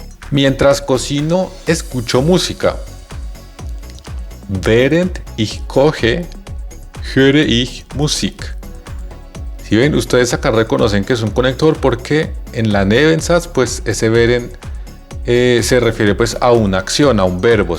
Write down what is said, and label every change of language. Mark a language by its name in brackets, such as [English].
[Spanish] Mientras cocino, escucho música. [German] Während ich koche, höre ich Musik. [Spanish] Si ven, ustedes acá reconocen que es un conector porque en la Nebensatz, pues ese während se refiere pues a una acción, a un verbo.